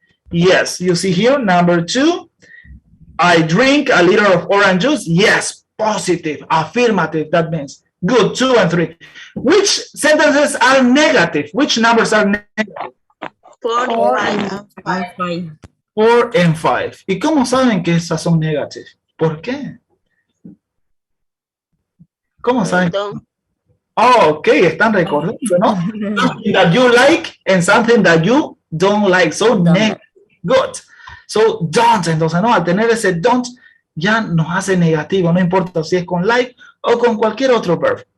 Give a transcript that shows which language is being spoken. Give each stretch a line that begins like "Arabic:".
English: Yes, you see here, number 2. I drink a liter of orange juice. Yes, positive, affirmative. That means good. 2 and 3. Which sentences are negative? Which numbers are negative? 4 and 5. 4 and 5.
Spanish: ¿Y cómo saben que esas son negative? ¿Por qué? ¿Cómo saben? Oh, ok, están recordando, ¿no?
English: Something that you like and something that you don't like. So negative. Good. So don't.
Spanish: Entonces, no, al tener ese don't, ya nos hace negativo. No importa si es con like o con cualquier otro verb.